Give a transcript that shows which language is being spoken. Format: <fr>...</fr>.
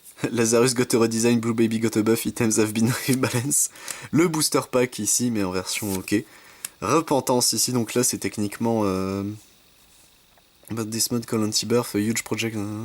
<en>Lazarus got a redesign, Blue Baby got a buff, items have been rebalanced.</en> <fr>Le Booster Pack ici, mais en version ok. Repentance ici, donc là c'est techniquement...</fr> <en>About this mod called Anti-Birth, a huge project...</en>